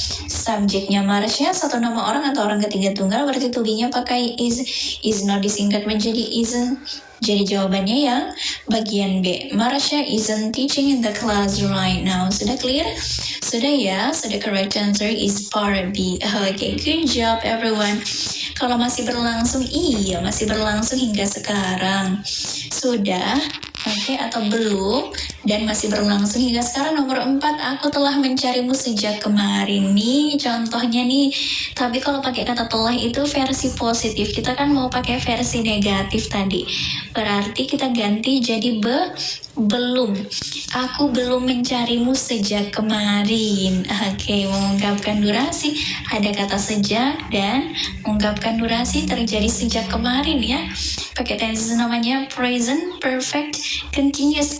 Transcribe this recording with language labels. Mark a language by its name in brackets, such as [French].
[Indonesian] Subjeknya Marsha, satu nama orang atau orang ketiga tunggal, berarti to be-nya pakai is not disingkat menjadi isn't. Jadi jawabannya yang bagian B. [English] Marsha isn't teaching in the class right now. [Indonesian] Sudah clear? Sudah ya? [English] So the correct answer is part B. Okay, good job everyone. [Indonesian] Kalau masih berlangsung, iya masih berlangsung hingga sekarang. Sudah? Oke, atau belum? Dan masih berlangsung hingga sekarang. Nomor 4, aku telah mencarimu sejak kemarin. Nih contohnya nih. Tapi kalau pakai kata telah itu versi positif. Kita kan mau pakai versi negatif tadi. Berarti kita ganti jadi belum. Aku belum mencarimu sejak kemarin. Oke, mengungkapkan durasi. Ada kata sejak dan mengungkapkan durasi terjadi sejak kemarin ya. Pakai tenses namanya present perfect continuous.